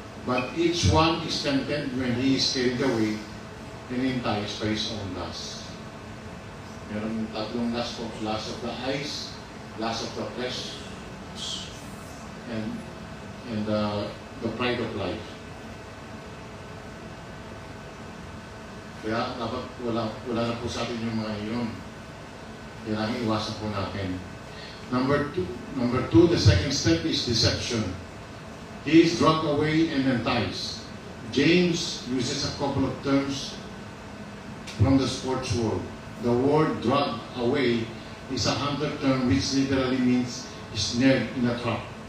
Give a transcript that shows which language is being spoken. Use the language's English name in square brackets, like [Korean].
[English] But each one is tempted when he is carried away and enticed by his own lust. [Filipino] Meron tatlong lust po. [English] Lust of the eyes, lust of the flesh, and the pride of life. [Filipino] Kaya dapat wala na po sa atin yung mga iyon. Kailangan iwasan po natin. [English] Number two, the second step is deception. He is dragged away and enticed. James uses a couple of terms from the sports world. The word dragged away is a hunter term which literally means snared in a trap.